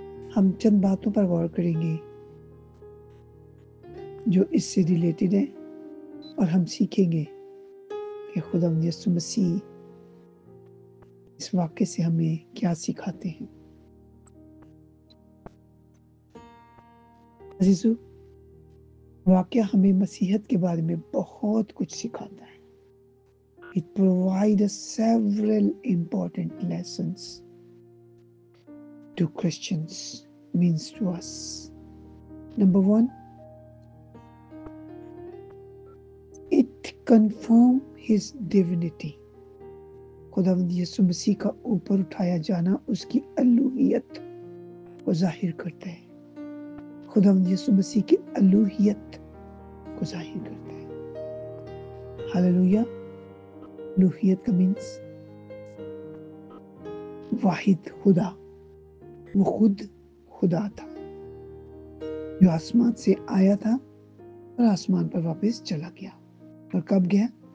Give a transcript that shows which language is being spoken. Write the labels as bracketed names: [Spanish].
[Hindi] हम चंद बातों पर गौर करेंगे जो इससे रिलेटेड है और हम सीखेंगे कि खुदा यीशु मसीह इस वाक्य से हमें क्या सिखाते हैं। अजीजों, वाक्य हमें मसीहत के बारे में बहुत कुछ सिखाता है। [English] It provides us several important lessons to Christians, means to us. Number 1, it confirms his divinity. [Hindi] खुदावंद यीशु मसीह का ऊपर उठाया जाना उसकी अलूहियत को जाहिर करता है। खुदावंद यीशु मसीह की अलूहियत को जाहिर करता है। हालेलुया। अलूहियत का मीन्स वाहिद खुदा, वो खुद खुदा था जो आसमान से आया था और आसमान पर वापस चला गया। और कब गया?